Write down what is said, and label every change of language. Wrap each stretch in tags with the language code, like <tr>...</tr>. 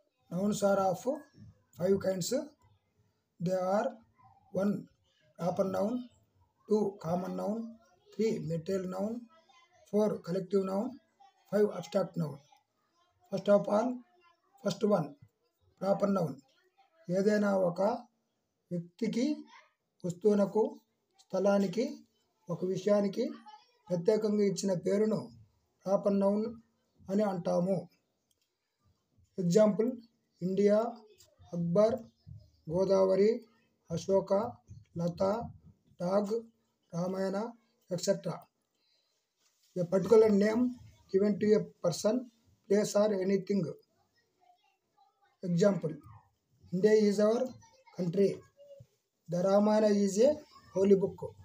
<en>Nouns are of 5 kinds. They are 1. Proper noun, 2. Common noun, 3. material noun, 4. collective noun, 5. abstract noun. First of all, first one, proper noun.</en> <te>ఏదైనా ఒక వ్యక్తికి, వస్తువునకు, స్థలానికి, ఒక విషయానికి ప్రత్యేకంగా ఇచ్చిన పేరును ప్రాపర్ నౌన్ అని అంటాము. Example: India, Akbar, Godavari, Ashoka, Latha, dog, Ramayana, etcetera.</te> <en>A particular name given to a person, place or anything. Example: India is our country. The Ramayana is a holy book.</en>